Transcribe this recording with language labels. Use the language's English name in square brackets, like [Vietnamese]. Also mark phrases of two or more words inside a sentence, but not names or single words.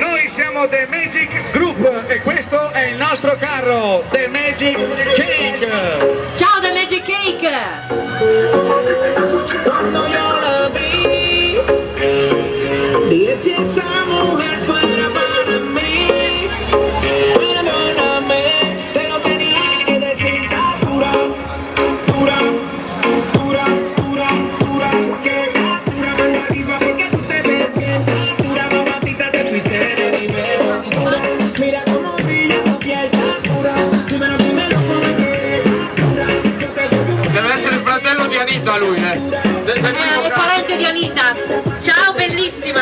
[Italian] siamo The Magic Group e questo è il nostro carro, The Magic Cake. Ciao The Magic Cake! [Spanish] Cuando yo la vi, dije si esa mujer fuera para mí, perdóname, te lo tenía que decir, dura, dura, dura, dura, dura, que dura mano arriba porque tú te ves bien, dura mamacita te fuiste de nivel, dura, mira cómo brilla tu piel, dura, dímelo, dímelo porque dura, yo te doy un [Italian] Deve essere il fratello di Anita lui, È parente di Anita. Ciao bellissima.